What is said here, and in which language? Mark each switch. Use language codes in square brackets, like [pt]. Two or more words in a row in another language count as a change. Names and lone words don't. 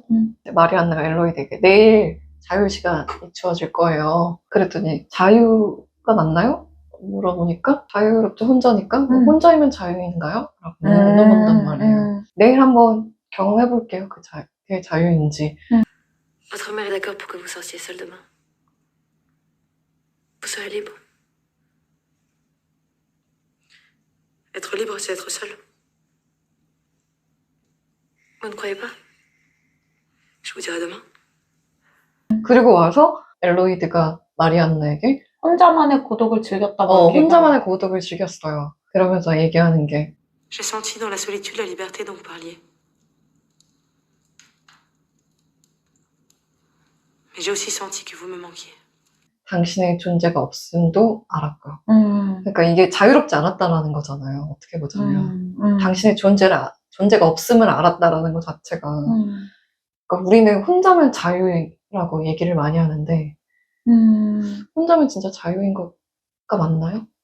[ko] 마리안느가 엘로이드에게 내일 자유시간이 주어질 거예요. 그랬더니 자유가 맞나요? 물어보니까 자유롭죠, 혼자니까. 혼자이면 자유인가요? 라고 물어본단 말이에요. 내일 한번 경험해볼게요. 그게 자유인지. [fr] Votre mère est d'accord pour que vous sortiez seul demain. Vous serez libre. Être libre, c'est être seul. Vous ne croyez pas? Je vous dirai demain. [ko] 그리고 와서 엘로이드가 마리안느에게 혼자만의 고독을 즐겼다고. 혼자만의 고독을 즐겼어요. 그러면서 얘기하는 게 [fr] J'ai senti dans la solitude la liberté dont vous parliez. Et j'ai aussi senti que vous me manquiez. [ko] 당신의 존재가 없음도 알았고요. 음. 그러니까 이게 자유롭지 않았다라는 거잖아요. 어떻게 보자면. 음. 당신의 존재가 없음을 알았다라는 것 자체가. 음. 그러니까 우리는 혼자면 자유라고 얘기를 많이 하는데, 혼자면 진짜 자유인 거가 맞나요?